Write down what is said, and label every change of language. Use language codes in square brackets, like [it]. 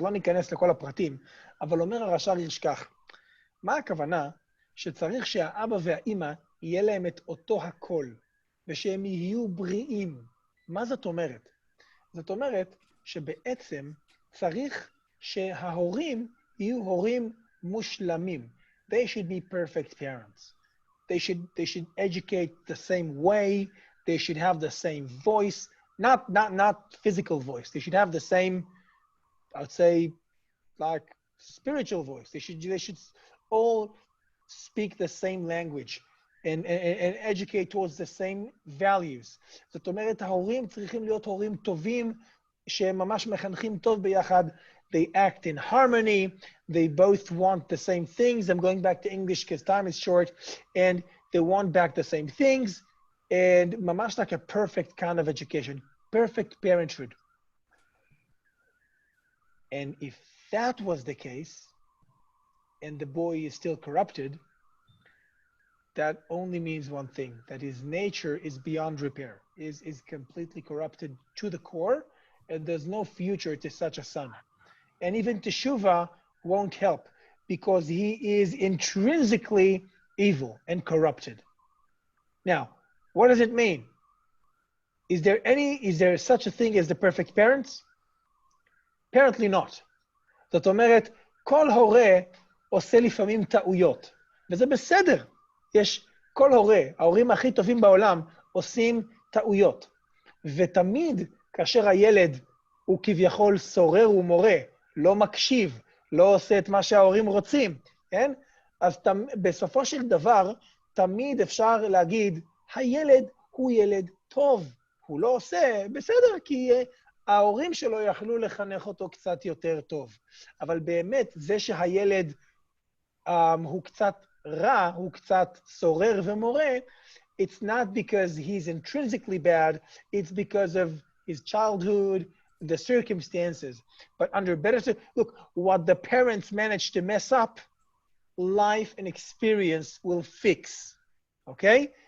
[he] לא ניכנס לכל הפרטים, אבל אומר הרש"ר הירש כך, מה הכוונה? שצריך שהאבא והאמא יהיה להם את אותו הקול, ושהם יהיו בריאים. מה זאת אומרת? זאת אומרת שבעצם צריך שההורים יהיו הורים מושלמים. [en] They should be perfect parents. They should educate the same way. They should have the same voice. Not physical voice. They should have the same, I would say, like spiritual voice. They should all speak the same language. And educate towards the same values. [he] זאת אומרת, ההורים צריכים להיות הורים טובים, שהם ממש מחנכים טוב ביחד. [en] They act in harmony. They both want the same things. I'm going back to English because time is short. And they want back the same things. And ממש like a perfect kind of education. Perfect parenthood. And if that was the case, and the boy is still corrupted, that only means one thing, that his nature is beyond repair, is completely corrupted to the core, and there's no future to such a son. And even teshuvah won't help, because he is intrinsically evil and corrupted. Now, what does it mean? Is there such a thing as the perfect parents? Apparently not. [he] זאת אומרת, כל הורה עושה לפעמים טעויות, וזה בסדר. יש כל ההורים הכי טובים בעולם עושים טעויות. ותמיד כאשר הילד הוא כביכול סורר ומורה, לא מקשיב, לא עושה את מה שההורים רוצים, כן? אז בסופו של דבר, תמיד אפשר להגיד, הילד הוא ילד טוב. הוא לא עושה, בסדר, כי ההורים שלו יכלו לחנך אותו קצת יותר טוב. [en] אבל באמת, זה שהילד הוא קצת רע, הוא קצת סורר ומורה, it's not because he's intrinsically bad, it's because of his childhood, the circumstances. But under better, look, what the parents managed to mess up, life and experience will fix, okay?